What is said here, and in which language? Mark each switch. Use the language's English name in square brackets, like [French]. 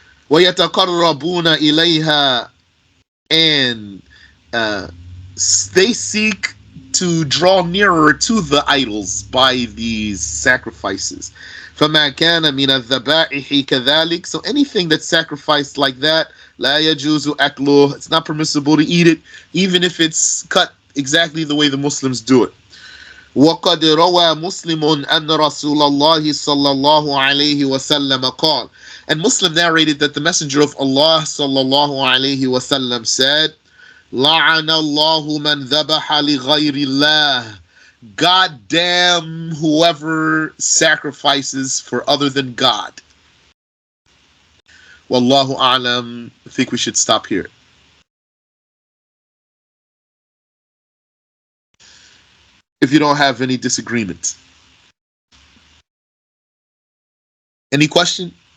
[Arabic] وَيَتَقَرَّبُونَ إِلَيْهَا, [English] and they seek to draw nearer to the idols by these sacrifices. [Arabic] فَمَا كَانَ مِنَ الذَّبَائِحِ كَذَلِكَ, [English] so anything that's sacrificed like that, [Arabic] لَا يَجُوزُ أَكْلُهُ, [English] it's not permissible to eat it, even if it's cut exactly the way the Muslims do it. [Arabic] وقد روى مسلم أن رسول الله صلى الله عليه وسلم قال, [English] and Muslim narrated that the Messenger of Allah [Arabic] صلى الله عليه وسلم [English] said, [Arabic] لعن الله من ذبح لغير الله, [English] God damn whoever sacrifices for other than God. [Arabic] Wallahu a'lam. [English] I think we should stop here. If you don't have any disagreement. Any question?